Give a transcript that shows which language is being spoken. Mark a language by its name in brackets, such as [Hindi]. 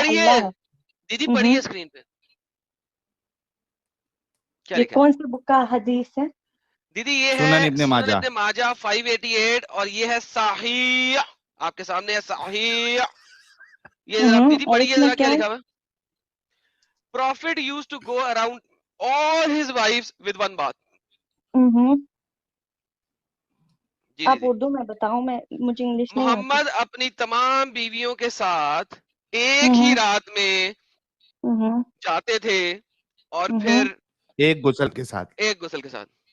[Urdu] پڑھیے, اللہ ہے. دیدی پڑھیے اسکرین پہ کیا یہ لکھا ہے. کون سی بک کا حدیث ہے؟ دیدی یہ سنن ہے ابن سنن ماجہ. ابن ماجہ 588, اور یہ ہے صحیح, آپ کے سامنے ہے صحیح. یہ ذرا دیدی اور پڑھیے اس میں ذرا کیا کیا ہے؟ لکھا ہوا. [English] Prophet used to go around all his wives with one bath. [Urdu] جی آپ دیدی, اردو میں بتاؤ, مجھے انگلش نہیں آتی. محمد اپنی تمام بیویوں کے ساتھ ایک ہی رات میں جاتے تھے اور پھر ایک غسل کے ساتھ. ایک غسل کے ساتھ.